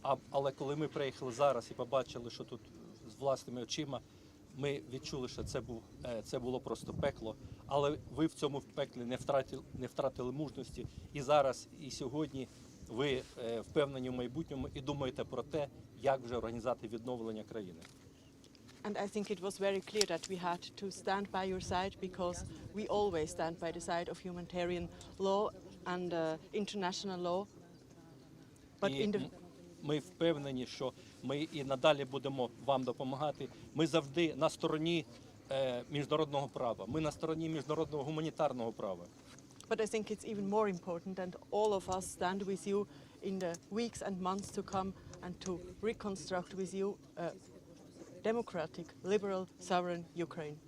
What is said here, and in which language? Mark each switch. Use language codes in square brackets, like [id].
[uk] Але коли ми приїхали зараз і побачили, що тут з власними очима, ми відчули, що це було просто пекло. Але ви в цьому пеклі не втратили мужності. І зараз, і сьогодні ви впевнені в майбутньому і думаєте про те, як вже організувати відновлення країни. [en] And I think it was very clear that we had to stand by your side, because we always stand by the side of humanitarian law and international law. But in the... [uk] Ми впевнені, що ми і надалі будемо вам допомагати. Ми завжди на стороні міжнародного права. Ми на стороні міжнародного гуманітарного права. [en] But I think it's even more important that all of us stand with you in the weeks and months to come and to reconstruct with you a democratic, liberal, sovereign Ukraine.